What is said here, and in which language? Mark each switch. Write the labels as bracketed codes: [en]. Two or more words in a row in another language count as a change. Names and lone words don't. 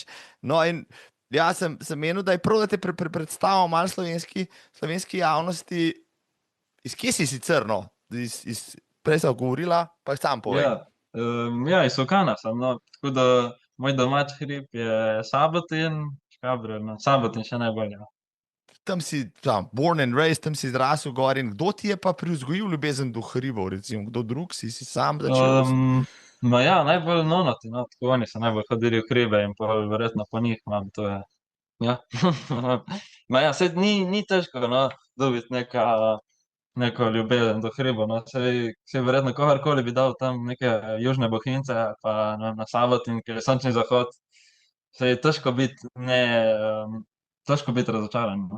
[sl] No in jaz sem menil, da je prav, da te predstavil malo slovenski javnosti, iz kje si sicer, no? Prej sem govorila, pa sam povej. Ja, iz Okana sem, no, tako da moj domač hrib je Sabotin, Škabrjo, no, Sabotin še najbolj, ja. Tam si [en] born and raised, [sl] tam si zrasel gor in kdo ti je pa privzgojil ljubezen do hribov, recimo, kdo drug si sam začel? Ma ja, najbolj nonoti, no, tako oni so najbolj hodili v hribe in pa verjetno po njih imam to, je. Ja. Ma ja, saj ni težko, no, dobiti neko ljubezen do hribov, no, saj verjetno kogarkoli bi dal tam neke južne bohinjce, pa ne vem, na Sabotin, ker je sončni zahod, saj je težko biti razočaran, no.